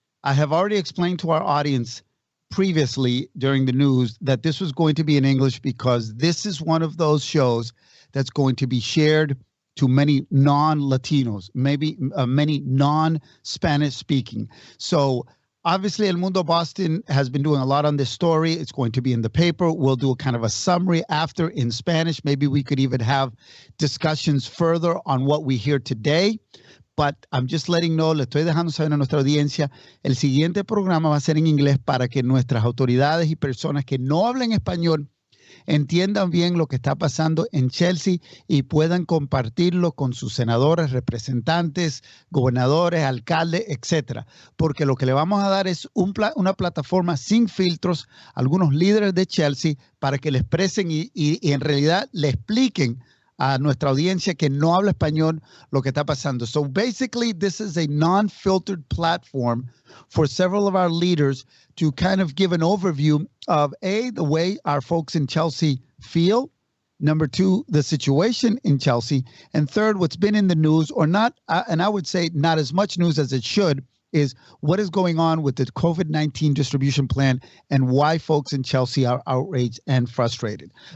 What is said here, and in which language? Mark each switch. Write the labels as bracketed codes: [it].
[en] I have already explained to our audience previously during the news that this was going to be in English because this is one of those shows that's going to be shared to many non-Latinos, maybe many non-Spanish speaking. So obviously, El Mundo Boston has been doing a lot on this story. It's going to be in the paper. We'll do a kind of a summary after in Spanish. Maybe we could even have discussions further on what we hear today. But I'm just letting know, [es] le estoy dejando saber a nuestra audiencia, el siguiente programa va a ser en inglés para que nuestras autoridades y personas que no hablen español entiendan bien lo que está pasando en Chelsea y puedan compartirlo con sus senadores, representantes, gobernadores, alcaldes, etcétera. Porque lo que le vamos a dar es una plataforma sin filtros a algunos líderes de Chelsea para que le expresen y en realidad le expliquen a nuestra audiencia que no habla español lo que está pasando. [en] So basically, this is a non-filtered platform for several of our leaders to kind of give an overview of the way our folks in Chelsea feel. Number two, the situation in Chelsea. And third, what's been in the news or not, and I would say not as much news as it should, is what is going on with the COVID-19 distribution plan and why folks in Chelsea are outraged and frustrated.